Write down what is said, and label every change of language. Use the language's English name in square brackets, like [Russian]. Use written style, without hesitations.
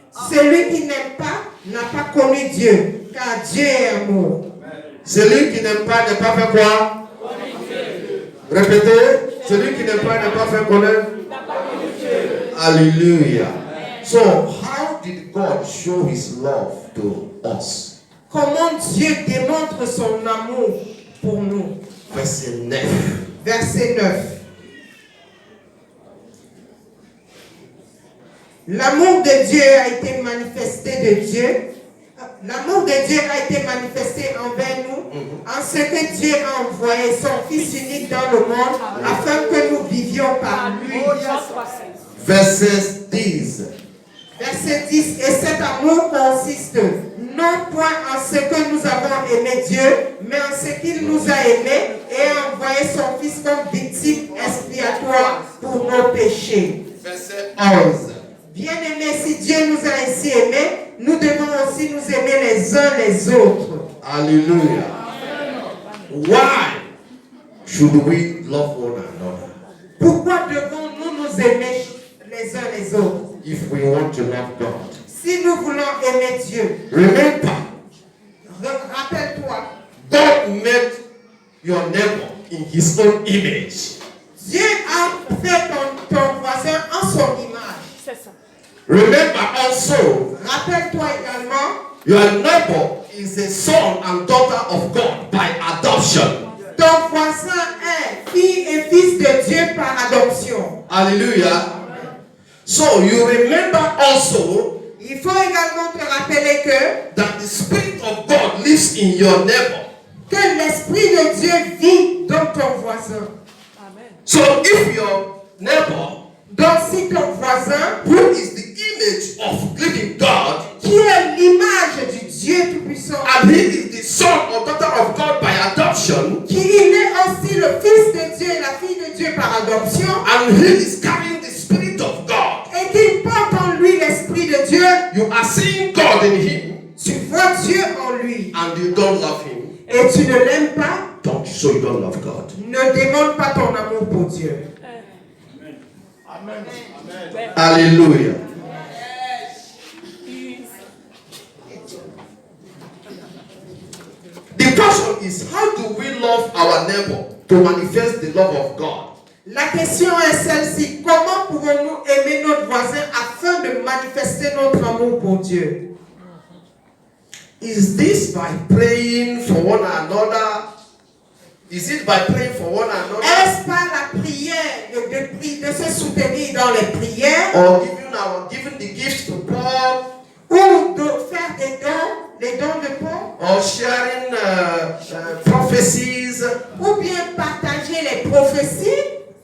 [French] Celui qui n'aime pas n'a pas connu Dieu, car Dieu est amour. Celui qui n'aime pas n'est pas fait quoi? Répétez. Celui qui n'aime pas n'est pas fait connaître. Alléluia. [English] So, how did God show his love to us? [French] Comment Dieu démontre son amour pour nous? Verset 9. Verset 9. L'amour de Dieu a été manifesté de Dieu. L'amour de Dieu a été manifesté envers nous en ce que Dieu a envoyé son Fils unique dans le monde afin que nous vivions par lui. Verset 10. Verset 10. Et cet amour consiste non point en ce que nous avons aimé Dieu, mais en ce qu'il nous a aimés et a envoyé son Fils comme victime expiatoire pour nos péchés. Verset 11. Bien-aimés, si Dieu nous a ainsi aimés, nous devons aussi nous aimer les uns les autres. Hallelujah. [English] Why should we love one another? [French] Pourquoi devons-nous nous aimer les uns les autres? [English] If we want to love God. [French] Si nous voulons aimer Dieu, [English] Remember, [French] rappelle-toi, [English] God made your neighbor in his own image. [French] Dieu a fait ton voisin en son image. C'est ça. [English] Remember also, [French] Rappelle-toi également, [English] your neighbor is a son and daughter of God by adoption. [French] ton voisin est fille et fils de Dieu par adoption. [English] Hallelujah. So you remember also [French] Il faut également te rappeler [English] that the Spirit of God lives in your neighbor. [French] que l'Esprit de Dieu vit dans ton voisin. Amen. [English] So if your neighbor, [French] Donc si ton voisin, [English] who is the image of living God, [French] qui est l'image du Dieu Tout-Puissant, [English] and he is the son or daughter of God by adoption, [French] qui est aussi le Fils de Dieu et la fille de Dieu par adoption, [English] and he is carrying the Spirit of God, [French] et qu'il porte en lui l'Esprit de Dieu, [English] you are seeing God in him, [French] tu vois Dieu en lui, [English] and you don't love him. [French] et tu ne l'aimes pas, [English] So you don't love God. [French] ne démontre pas ton amour pour Dieu. Ouais. Hallelujah. [English] The question is, how do we love our neighbor to manifest the love of God? [French] La question est celle-ci. Comment pouvons-nous aimer notre voisin afin de manifester notre amour pour Dieu? [English] Is this by praying for one another? Is it by praying for one another? [French] Est-ce par la prière de se soutenir dans les prières [English] Or giving the gifts to Paul? [French] ou de faire des dons, les dons de Paul, [English] Or sharing prophecies? [French] ou bien partager les prophéties?